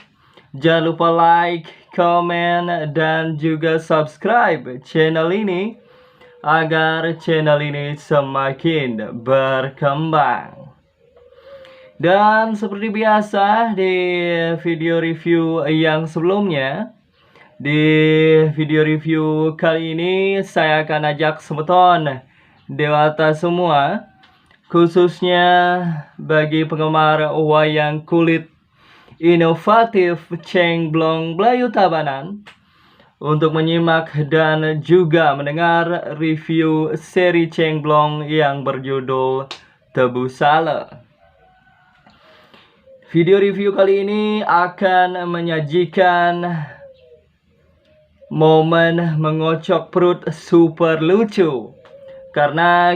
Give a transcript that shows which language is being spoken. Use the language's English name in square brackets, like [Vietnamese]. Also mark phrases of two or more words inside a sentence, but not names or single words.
[Indonesian] Jangan lupa like, komen, dan juga subscribe channel ini agar channel ini semakin berkembang. Dan seperti biasa di video review yang sebelumnya, di video review kali ini saya akan ajak semeton dewata semua, khususnya bagi penggemar wayang kulit inovatif Cengblong Blayu Tabanan, untuk menyimak dan juga mendengar review seri Cengblong yang berjudul Tebu Sale. Video review kali ini akan menyajikan momen mengocok perut super lucu, karena